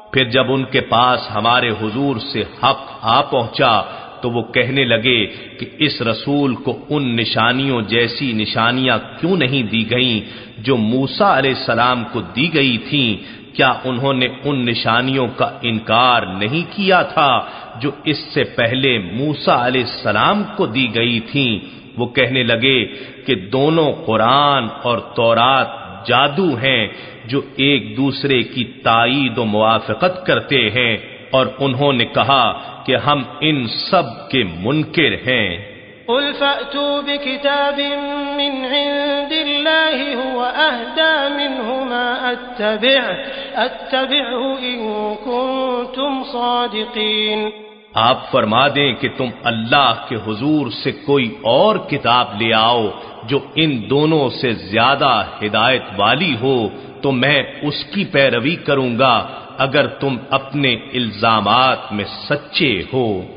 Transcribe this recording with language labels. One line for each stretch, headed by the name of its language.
Urdu: پھر جب ان کے پاس ہمارے حضور سے حق آ پہنچا تو وہ کہنے لگے کہ اس رسول کو ان نشانیوں جیسی نشانیاں کیوں نہیں دی گئیں جو موسیٰ علیہ السلام کو دی گئی تھیں؟ کیا انہوں نے ان نشانیوں کا انکار نہیں کیا تھا جو اس سے پہلے موسیٰ علیہ السلام کو دی گئی تھیں؟ وہ کہنے لگے کہ دونوں قرآن اور تورات جادو ہیں جو ایک دوسرے کی تائید و موافقت کرتے ہیں، اور انہوں نے کہا کہ ہم ان سب کے منکر ہیں۔
Arabic: قل فأتوا بكتاب من عند الله هو أهدى منهما أتبعه إن كنتم صادقين۔
Urdu: آپ فرما دیں کہ تم اللہ کے حضور سے کوئی اور کتاب لے آؤ جو ان دونوں سے زیادہ ہدایت والی ہو، تو میں اس کی پیروی کروں گا اگر تم اپنے الزامات میں سچے ہو۔